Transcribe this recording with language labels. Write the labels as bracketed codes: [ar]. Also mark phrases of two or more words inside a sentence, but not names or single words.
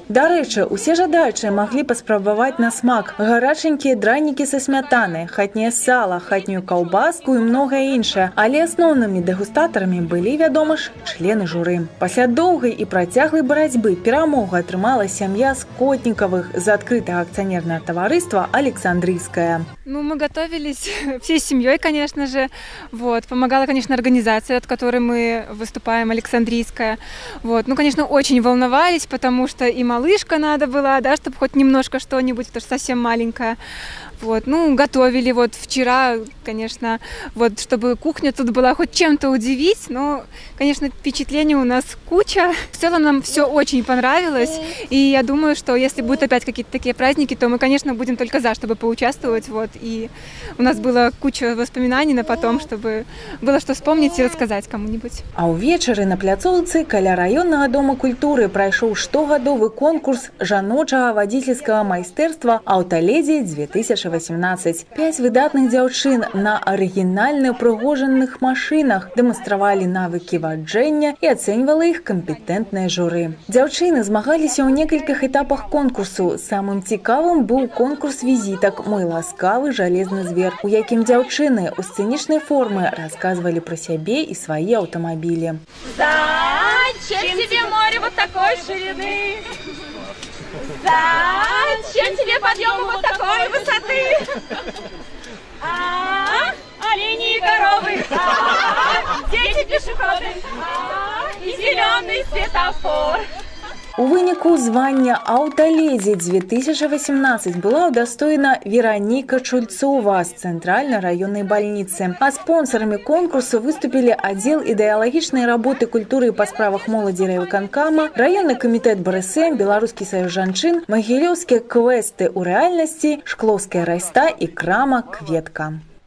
[be] Дарэчы, усе жадаючыя маглі паспрабаваць на смак гараченькія дранікі са смятанай, хатняе сала, хатнюю каўбаску і многае іншае. Але асноўнымі дэгустатарамі былі, вядома ж, члены журы. Пасля доўгай і працяглай барацьбы перамогу атрымала сям'я Скотниковых [ru] за открытого акционерного [be] товариства «Александрийская». [ru] Ну, мы готовились всей семьей, конечно же. Вот. Помогала, конечно, организация, от которой мы выступаем, «Александрийская». Вот. Ну, конечно, очень волновались, потому что и малышка надо была, да, чтобы хоть немножко что-нибудь, потому что совсем маленькая. Вот, ну, готовили вот вчера, конечно, вот, чтобы кухня тут была хоть чем-то удивить, но, конечно, впечатлений у нас куча. В целом нам все очень понравилось, и я думаю, что если будут опять какие-то такие праздники, то мы, конечно, будем только за, чтобы поучаствовать, вот, и у нас была куча воспоминаний на потом, чтобы было что вспомнить и рассказать кому-нибудь. [be] А ўвечары на пляцоўцы каля раённага дома культуры прайшоў штогадовы конкурс жаночага вадзіцельскага майстэрства «Аўталедзі 2018». 5 выдатных дзяўчын на арыгінальна прыгожаных машынах дэманстравалі навыкі ваджэння і ацэньвала іх кампетэнтнае журы. Дзяўчыны змагаліся ў некалькіх этапах конкурсу. Самым цікавым быў конкурс візітак «Мой ласкавы жалезны звер», у якім дзяўчыны ў сцэнічнай форме расказвалі пра сябе і свае аўтамабілі. [ru] Зачем тебе море вот такой ширины? Зачем тебе подъемы вот такой высоты? Олени и коровы, дети пешеходы и зеленый светофор. [be] У выніку звання «Аўталедзі 2018» была ўдастоена Вероніка Чульцова з цэнтральнай раённай бальніцы. А спонсорамі конкурсу выступілі аддзел ідэалагічнай работы культуры па справах моладзі райвыканкама, раённы камітэт БРСМ, Беларускі саюз жанчын, магілёўскія квесты ў рэальнасці, Шклоўская райста і крама «Кветка».